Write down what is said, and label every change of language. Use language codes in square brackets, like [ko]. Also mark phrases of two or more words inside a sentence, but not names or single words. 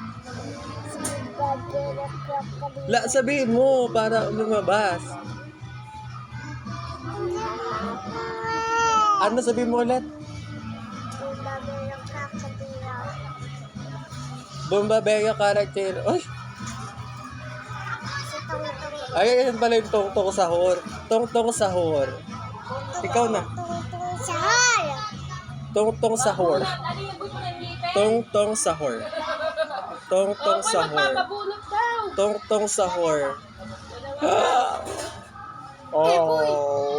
[tl] La, sabihin mo para lumabas. Ano sabihin mo ulit? Bombabeo character. Uy! Ay, yan pala yung tong-tong sahur. Tong-tong sahur. Ikaw na. Tong-tong sahur. Tong-tong sahur. Tong-tong sahur. Magpapabulot daw. Tong-tong sahur. Ah! Oh.